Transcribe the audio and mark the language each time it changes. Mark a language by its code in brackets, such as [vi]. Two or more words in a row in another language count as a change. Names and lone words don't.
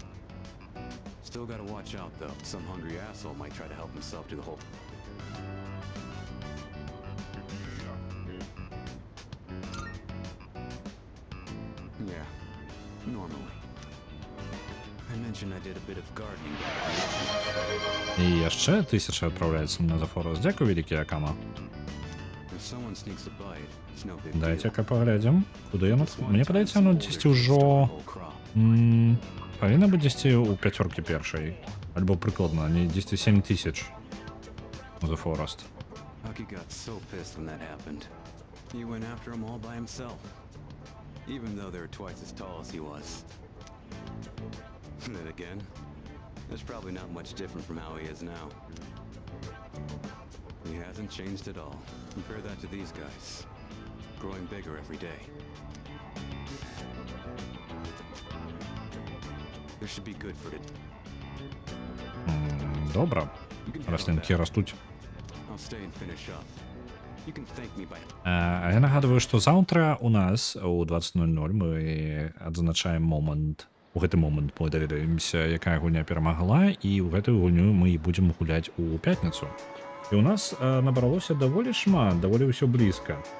[en] Still gotta watch out, though. Some hungry asshole might try to help himself to the whole... Yeah, normally. I mentioned I did a bit of gardening back in the... [be] І яшчэ 1000 адпраўляецца на Зафорус. Дзякуй вялікі, Акама. [en] If someone sneaks a bite, it's no big deal. [be] Дайце-ка паглядзім. Куды яно? Мне падаецца, оно 10 ўжо... Павінна быць 10 у пяцёркі першай. Альбо прыкладна, не 10 7000. [en] The Forest. Aki got so pissed when that happened. He went after them all by himself. Even though they were twice as tall as he was. Then again, that's probably not much different from how he is now. He hasn't changed at all. Compare that to these guys. Growing bigger every day. This should be good for it. [uk] Добре. Рослинки растуть. [en] I'll stay and finish up. You can thank me by... [be] Я нагадываю, што заўтра у нас у 20:00 мы адзначаем момант. У гэты момант мы даведаемся, якая гульня перамагла, і ў гэтую гульню мы будзем гуляць у пятніцу. І у нас набралося даволі шмат, даволі ўсё блізка.